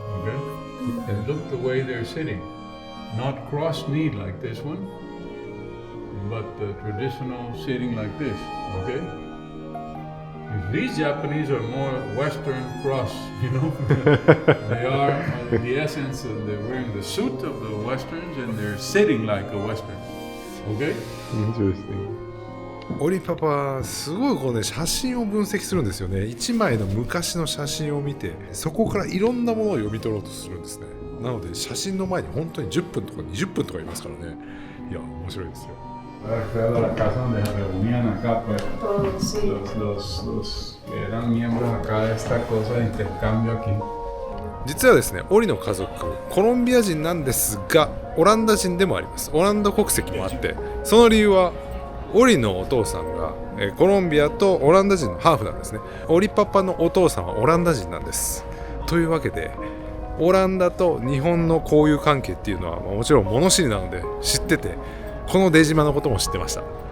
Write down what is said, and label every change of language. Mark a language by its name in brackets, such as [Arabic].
[English] Okay, and look the way they're sitting, not cross-kneed like this one, but the traditional sitting like this. Okay. These Japanese are more Western cross, you know. They are the essence of they're wearing the suit of the Westerns and they're sitting like a Western. Okay? Interesting. [Japanese] オリパパすごいこうね写真を分析するんですよね。 1枚の昔の写真を見てそこからいろんなものを読み取ろうとするんですね。なので写真の前に本当に10分とか20分とかいますからね。いや面白いですよ。 [Spanish] La casa donde se reunían acá, pues, los que eran miembros acá de esta cosa de intercambio aquí. [Japanese] 実はですね、オリの家族コロンビア人なんですがオランダ人でもあります。オランダ国籍もあって、その理由はオリのお父さんがコロンビアとオランダ人のハーフなんですね。オリパパのお父さんはオランダ人なんです。というわけでオランダと日本の交友関係っていうのはもちろん物知りなので知ってて、この出島のことも知ってました。